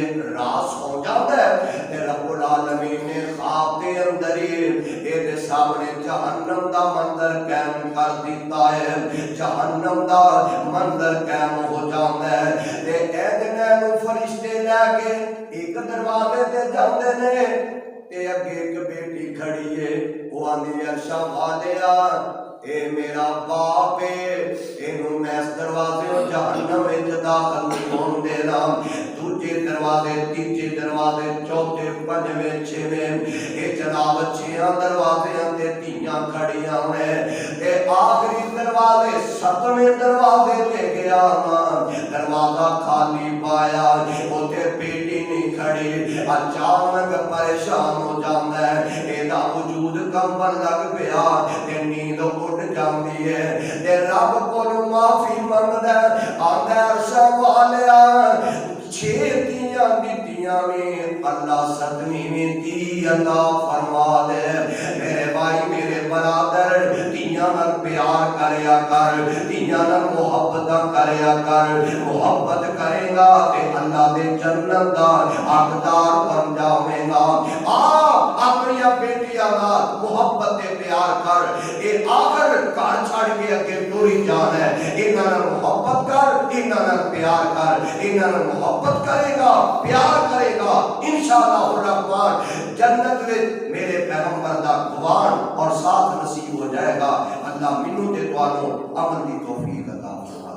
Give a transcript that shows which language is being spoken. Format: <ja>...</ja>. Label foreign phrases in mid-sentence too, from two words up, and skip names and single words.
<pa>رات سو جاتا ہے تے رب العالمین نے خواب دے اندر ہی سامنے جہنم دا منظر قائم کر دیتا ہے. جہنم دا منظر قائم ہو جاتا ہے تے اے فرشتے لے کے ایک دروازے تے جاندے نے تے اگے ایک بیٹی کھڑی ہے، وہ آندھی عرشہ والیا اے میرا باپ ہے، اینو میں اس دروازے جہنم وچ داخل نہیں ہون دینا. دوجے دروازے، تیجے دروازے، چوتھے، پنجویں، چھویں، اے جناب 6 دروازے تے تیاں کھڑیاں نے تے آخری دروازے 7ویں دروازے تے گیا دروازہ خالی پایا، اوتے بیٹی نہیں کھڑی.</pa> <ur>اچانک پریشان ہو جاتا ہے،</ur> <pa>ایدا وجود کمبن لگ پیا تے نیند اٹھ جاندی ہے تے رب کولوں معافی منگدا ہے. آندا عرشہ والیا 6 تیاں دتیاں میں اللہ 7ویں دی عطا فرما دے. میرے بھائی میرے برادر تیاں نال پیار کریا کر، تیاں نال محبت کریا کر. محبت کرے گا تے اللہ دے جنت دا حقدار بن جاویں گا. اپنی بیٹیاں نال محبت تے پیار کر. اے آخر گھر چھڑ کے اگے ٹری جانا ہے. انہاں نال محبت کر، انہاں نال پیار کر. انہاں نال محبت کرے گا، پیار کرے گا،</pa> <ar>انشاءاللہ الرحمن</ar> <pa>جنت میں میرے پیغمبر دا گوان اور ساتھ نصیب ہو جائے گا. اللہ منوں تے تانوں عمل دی توفیق عطا فرمائے.</pa>